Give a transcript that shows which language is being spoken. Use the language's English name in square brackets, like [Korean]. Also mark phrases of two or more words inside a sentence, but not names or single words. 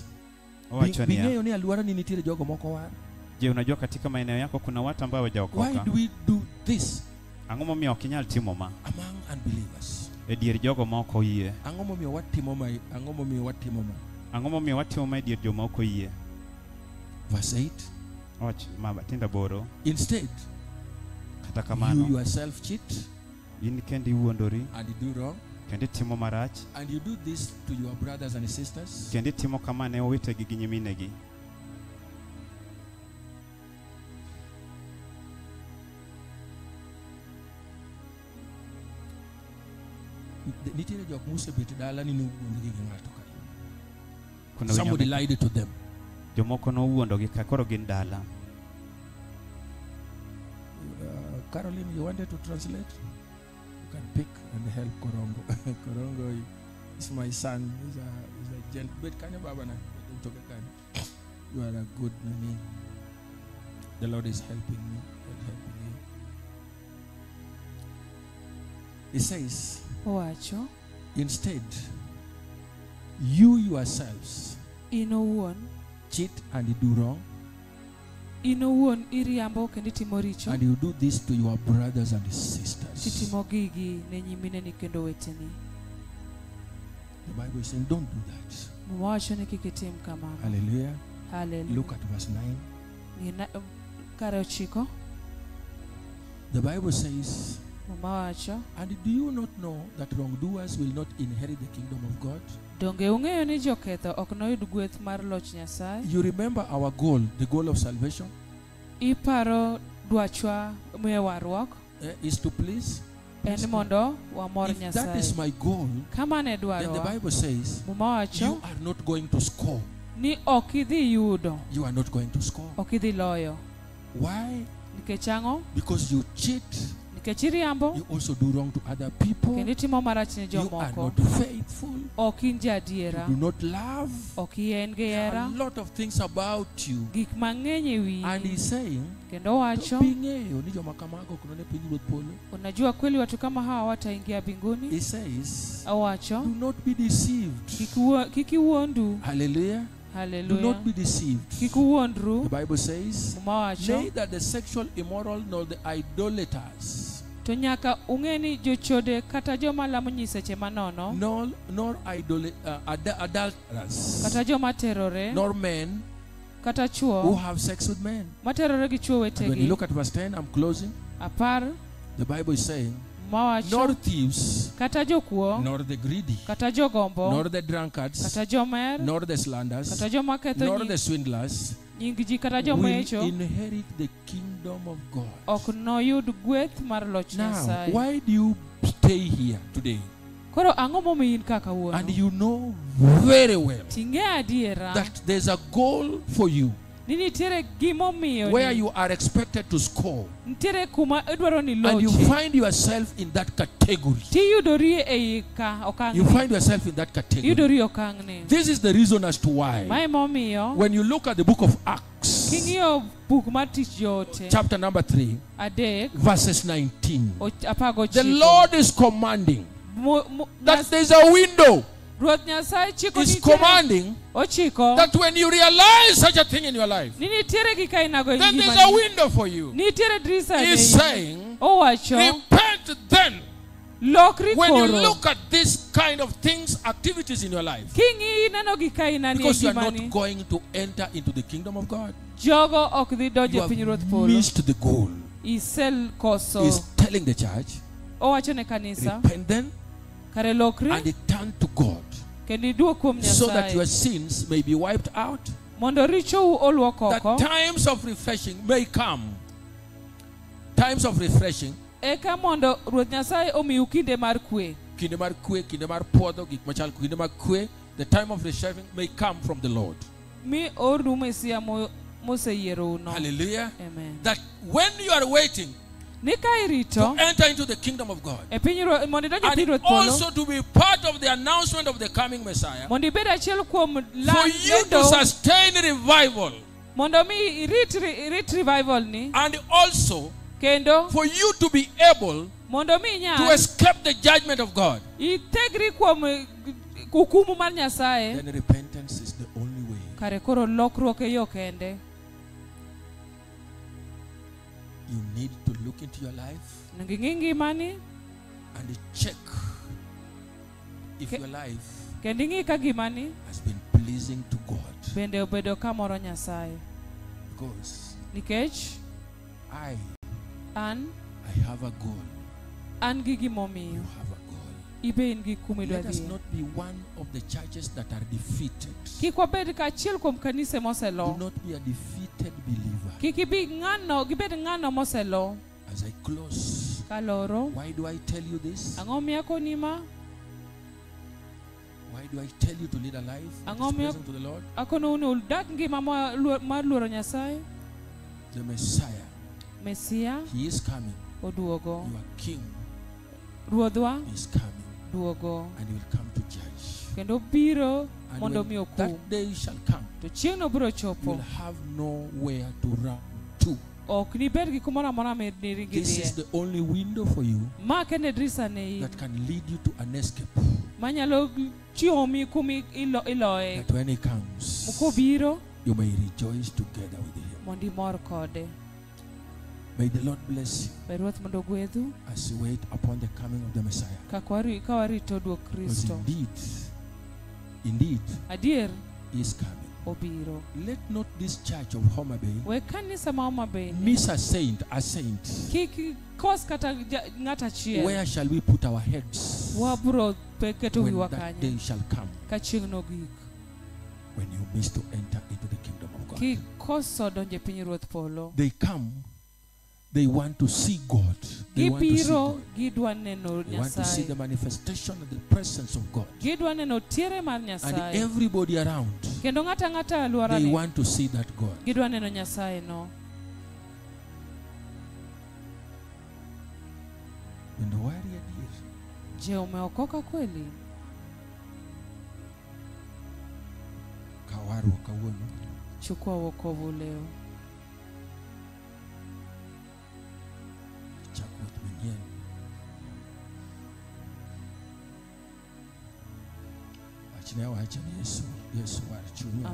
[Luo (Kenya and Tanzania)] Owacho ni aluara ni nitiere jogo moko war. [Swahili] Je, unajua katika maeneo yako kuna watu ambao [English] Why [Swahili] hawajaokoka? [English] do we do this [Luo (Kenya and Tanzania)] Ang'o momiyo ok inyal timo ma? [English] among unbelievers? [Luo (Kenya and Tanzania)] E dier jogo ma ok oyie. Ang'o momiyo watimo ma? Ang'o momiyo watimo ma e dier joma ok oyie? [English] Verse 8. [Luo (Kenya and Tanzania)] Wach matinda boro. [English] Instead, [Luo (Kenya and Tanzania)] Kata [English] you [Luo (Kenya and Tanzania)] kamano, [English] yourself cheat [Luo (Kenya and Tanzania)] in kendi iwuondori, [English] and you do wrong, [Luo (Kenya and Tanzania)] kendi timo marach, [English] and you do this to your brothers and sisters. [Luo (Kenya and Tanzania)] kendi timo kama ne owetegi gi nyiminegi. Nitiere jok musebet dala ni nuwuondgi gi ng'ato ka. [Swahili] Kuna [English] Somebody [Swahili] wenye [English] lied to them. [Luo (Kenya and Tanzania)] jomoko nowuondogi ka koro gin dala. [English] Caroline, you wanted to translate? You can pick and help Korongo. Korongo is my son. He's a gent. But can you baba na? You are a good me. The Lord is helping me. Helping you. He says, [Luo (Kenya and Tanzania)] Owacho, [English] instead, you yourselves [Luo (Kenya and Tanzania)] in owuon, [English] cheat and you do wrong, [Luo (Kenya and Tanzania)] in owuon iriambo kendo itimo richo, [English] and you do this to your brothers and sisters. [Luo (Kenya and Tanzania)] titimo gigi ne nyimineni kendo weteni. [English] The Bible is saying, don't do that. [Luo (Kenya and Tanzania)] Owacho ni kik itim kamano. [English] Hallelujah. Hallelujah. Look at verse 9. [Luo (Kenya and Tanzania)] Kare 9. [English] The Bible says, [Luo (Kenya and Tanzania)] Muma wacho, [English] and do you not know that wrongdoers will not inherit the kingdom of God? [Luo (Kenya and Tanzania)] donge ung'eyo ni joketho ok noyud gweth mar loch Nyasaye? [English] You remember our goal, the goal of salvation, [Luo (Kenya and Tanzania)] Iparo dwachwa miyo warruok [English] is to please. [Luo (Kenya and Tanzania)] en mondo wamor [English] If that is [Luo (Kenya and Tanzania)] Nyasaye. [English] my goal, [Luo (Kenya and Tanzania)] Kama ne [English] then the [Luo (Kenya and Tanzania)] dwarowa, [English] Bible says, [Luo (Kenya and Tanzania)] Muma [English] you [Luo (Kenya and Tanzania)] wacho [English] are not going to score. [Luo (Kenya and Tanzania)] ni ok idhi yudo, [English] You are not going to score. [Luo (Kenya and Tanzania)] ok idhi loyo. [English] Why? [Luo (Kenya and Tanzania)] Nikech ang'o? [English] Because you cheat. [Luo (Kenya and Tanzania)] Nikech iriambo [English] You also do wrong to other people. [Luo (Kenya and Tanzania)] kendo itimo marach ne [English] You are [Luo (Kenya and Tanzania)] jomoko. [English] not faithful. [Luo (Kenya and Tanzania)] Ok in jadiera, [English] You do not love. [Luo (Kenya and Tanzania)] ok ien gi [English] There are [Luo (Kenya and Tanzania)] hera, [English] a lot of things about you. [Luo (Kenya and Tanzania)] gik mang'eny e [English] And [Luo (Kenya and Tanzania)] wiyi. [English] he's saying, [Luo (Kenya and Tanzania)] Kendo wacho, bing'eyo ni joma kamago ok none piny ruoth polo. [Swahili] unajua kweli watu kama hawa wataingia mbinguni? [English] He says, [Luo (Kenya and Tanzania)] Awacho, [English] do not be deceived. [Luo (Kenya and Tanzania)] kik iwuondu. [English] Hallelujah. Do [Luo (Kenya and Tanzania)] Haleluya. [English] not be deceived. [Luo (Kenya and Tanzania)] Kik uwuondru. [English] The Bible says, [Luo (Kenya and Tanzania)] Muma wacho, [English] neither the sexual immoral nor the idolaters, [Luo (Kenya and Tanzania)] to nyaka ung'e ni jochode kata joma lamo nyiseche manono, [English] nor adulterers, [Luo (Kenya and Tanzania)] kata joma terore, [English] nor men [Luo (Kenya and Tanzania)] kata [English] who [Luo (Kenya and Tanzania)] chuo [English] have sex with men. [Luo (Kenya and Tanzania)] materore gi chuo [English] And when you [Luo (Kenya and Tanzania)] wetegi. [English] look at verse 10, I'm closing. [Luo (Kenya and Tanzania)] Apar, [English] The Bible is saying, [Luo (Kenya and Tanzania)] Muma [English] nor [Luo (Kenya and Tanzania)] wacho, [English] thieves, [Luo (Kenya and Tanzania)] kata jokuo, [English] nor the greedy, [Luo (Kenya and Tanzania)] kata jogombo, [English] nor the drunkards, [Luo (Kenya and Tanzania)] kata jomer, [English] nor the slanders, [Luo (Kenya and Tanzania)] kata joma ketho [English] nor the swindlers [Luo (Kenya and Tanzania)] nying ji kata [English] will [Luo (Kenya and Tanzania)] joma echo [English] inherit the kingdom of God. [Luo (Kenya and Tanzania)] ok noyud gweth mar loch [English] Now, [Luo (Kenya and Tanzania)] Nyasaye. [English] why do you stay here today? [Luo (Kenya and Tanzania)] Koro ang'o momiyo in kaka [English] And [Luo (Kenya and Tanzania)] wuono? [English] you know very well [Luo (Kenya and Tanzania)] Ting'e adiera [English] that there's a goal for you [Luo (Kenya and Tanzania)] ni nitiere gimomiyo [English] where you are expected to score, [Luo (Kenya and Tanzania)] nitiere kuma idwaro ni [English] and you [Luo (Kenya and Tanzania)] lochi. [English] find yourself in that category. [Luo (Kenya and Tanzania)] Tiyudori ei okang' [English] You [Luo (Kenya and Tanzania)] ni. [English] find yourself in that category. [Luo (Kenya and Tanzania)] Iyudori okang' ni. [English] This is the reason as to why, [Luo (Kenya and Tanzania)] Mae momiyo [English] when you look at the book of Acts, [Luo (Kenya and Tanzania)] king'iyo buk mar tich joote [English] chapter number 3, [Luo (Kenya and Tanzania)] adek [English] verses 19, [Luo (Kenya and Tanzania)] apago [English] the [Luo (Kenya and Tanzania)] chiko. [English] Lord is commanding that there's a window. [Luo (Kenya and Tanzania)] Ruoth Nyasaye chiko [English] Is [Luo (Kenya and Tanzania)] nitiere, [English] commanding [Luo (Kenya and Tanzania)] ochiko [English] that when you realize such a thing in your life, [Luo (Kenya and Tanzania)] ni nitiere gik ainago e [English] then there's a [Luo (Kenya and Tanzania)] ngimani. [English] window for you. [Luo (Kenya and Tanzania)] Nitiere drisa [English] He's [Luo (Kenya and Tanzania)] ne. [English] saying, [Luo (Kenya and Tanzania)] Owacho, [English] repent then. [Luo (Kenya and Tanzania)] lokri [English] When you [Luo (Kenya and Tanzania)] koro. [English] look at this kind of things, activities in your life, [Luo (Kenya and Tanzania)] King'i neno gik aina ni e [English] because you are not [Luo (Kenya and Tanzania)] ngimani. [English] going to enter into the kingdom of God. [Luo (Kenya and Tanzania)] Jogo ok dhi [English] You [Luo (Kenya and Tanzania)] donjo e piny Ruoth [English] have [Luo (Kenya and Tanzania)] polo. [English] missed the goal. [Luo (Kenya and Tanzania)] Isel koso. [English] He's telling the church, [Luo (Kenya and Tanzania)] Owacho ne kanisa, [English] repent then [Luo (Kenya and Tanzania)] kare lokri [English] and turn to God, [Luo (Kenya and Tanzania)] kendo iduog kuom [English] so that your [Luo (Kenya and Tanzania)] Nyasaye [English] sins may be wiped out, [Luo (Kenya and Tanzania)] mondo richou oluok [English] that [Luo (Kenya and Tanzania)] oko, [English] times of refreshing may come. Times of refreshing, [Luo (Kenya and Tanzania)] eka mondo Ruoth Nyasaye omiu kinde mar kwe. kinde mar kwe, kinde mar puodho, gik machal kinde mar kwe, [English] the time of refreshing may come from the Lord. [Luo (Kenya and Tanzania)] Mi ornu Mesia moseyiero uno. [English] Hallelujah. Amen. That when you are waiting [Luo (Kenya and Tanzania)] Ni ka [English] to [Luo (Kenya and Tanzania)] irito [English] enter into the kingdom of God, [Luo (Kenya and Tanzania)] e piny mondo idonj e piny [English] and [Luo (Kenya and Tanzania)] Ruoth polo, [English] also to be part of the announcement of the coming Messiah, [Luo (Kenya and Tanzania)] mondo ibed achiel kuom [English] for you to [Luo (Kenya and Tanzania)] lando, [English] sustain revival, [Luo (Kenya and Tanzania)] mondo mi irit revival ni, [English] and also [Luo (Kenya and Tanzania)] kendo [English] for you to be able [Luo (Kenya and Tanzania)] mondo mi [English] to [Luo (Kenya and Tanzania)] inyal [English] escape the judgment of God, [Luo (Kenya and Tanzania)] itegri kuom hukumu mar Nyasaye, [English] then repentance is the only way. [Luo (Kenya and Tanzania)] kare koro lokruok e yo kende. [English] You need to look into your life [Luo (Kenya and Tanzania)] Nging'i ngimani, [English] and check if Ke- your life [Luo (Kenya and Tanzania)] kendo ing'i ka gimani [English] has been pleasing to God. [Luo (Kenya and Tanzania)] bende obedo kamoro Nyasaye. [English] Because [Luo (Kenya and Tanzania)] Nikech [English] I [Luo (Kenya and Tanzania)] an [English] have a goal. [Luo (Kenya and Tanzania)] an gi [English] You [Luo (Kenya and Tanzania)] gimomiyo [English] have a goal. [Luo (Kenya and Tanzania)] ibe in gi kumidwa [English] Let us [Luo (Kenya and Tanzania)] dhiye. [English] not be one of the churches that are defeated. [Luo (Kenya and Tanzania)] Kik wabed ka achiel kuom kanise [English] Do [Luo (Kenya and Tanzania)] moselo. [English] not be a defeated believer. [Luo (Kenya and Tanzania)] Kik gibed ng'ano moselo. [English] As I close, [Luo (Kenya and Tanzania)] Kaloro, [English] why do I tell you this? [Luo (Kenya and Tanzania)] ang'o miyo konima? [English] Why do I tell you to lead a life that is pleasing to the Lord? [Luo (Kenya and Tanzania)] Akono unu udak ngima mar luoro Nyasaye. [English] The Messiah, [Luo (Kenya and Tanzania)] Mesia [English] He is coming. [Luo (Kenya and Tanzania)] oduogo. [English] Your King [Luo (Kenya and Tanzania)] Ruodhwa [English] is coming, [Luo (Kenya and Tanzania)] duogo. [English] and He will come to judge. [Luo (Kenya and Tanzania)] Kendo biro [English] And [Luo (Kenya and Tanzania)] mondo [English] when [Luo (Kenya and Tanzania)] mi okum. [English] that day shall come, [Luo (Kenya and Tanzania)] To chieng'no biro [English] you [Luo (Kenya and Tanzania)] chopo. [English] will have nowhere to run to. [Luo (Kenya and Tanzania)] Ok nibed gi kumoro amora miringi [English] This is [Luo (Kenya and Tanzania)] dhiye. [English] the only window for you [Luo (Kenya and Tanzania)] Ma kende drisa ne in. [English] that can lead you to an escape. [Luo (Kenya and Tanzania)] Manyalo chiomi kumi iloe. [English] That when He comes, [Luo (Kenya and Tanzania)] Mukobiro [English] you may rejoice together with Him. [Luo (Kenya and Tanzania)] mondo imor kode. [English] May the Lord bless you [Luo (Kenya and Tanzania)] Be Ruoth mondo ogwedhu [English] as you wait upon the coming of the Messiah. [Luo (Kenya and Tanzania)] ka warito duok [English] Because [Luo (Kenya and Tanzania)] Kristo. [English] indeed, [Luo (Kenya and Tanzania)] Adier [English] He is coming. [Luo (Kenya and Tanzania)] obiro. [English] Let not this church of Homa Bay [Luo (Kenya and Tanzania)] We kanisa ma Homa Bay [English] miss a saint. [Luo (Kenya and Tanzania)] kiki kos kata ngata chiel. [English] Where shall we put our heads [Luo (Kenya and Tanzania)] Wabro peketo [English] when [Luo (Kenya and Tanzania)] wiwa [English] that [Luo (Kenya and Tanzania)] kanyo. [English] day shall come? [Luo (Kenya and Tanzania)] Ka chieng' nogik. [English] When you miss to enter into the kingdom of God. [Luo (Kenya and Tanzania)] Ki koso donje piny ruoth polo. [English] They come, they want to see God. They want to see [Luo (Kenya and Tanzania)] Gibiro [English] God. [Luo (Kenya and Tanzania)] gidwa neno [English] They want to see the [Luo (Kenya and Tanzania)] Nyasaye. [English] manifestation of the presence of God. [Luo (Kenya and Tanzania)] Gidwa neno tiere mar [English] And [Luo (Kenya and Tanzania)] Nyasaye. [English] everybody around, [Luo (Kenya and Tanzania)] Kendo ng'ata [English] they [Luo (Kenya and Tanzania)] alworani [English] want to see that God. [Luo (Kenya and Tanzania)] gidwa neno Nyasaye no. [English] And why are you here? [Swahili] Je, umeokoka kweli? [Luo (Kenya and Tanzania)] Kawaru kawuono. [Swahili] Chukua wokovu leo. [Luo (Kenya and Tanzania)] Chakwet manyien. Wachne wacha ni Yesu war chunya.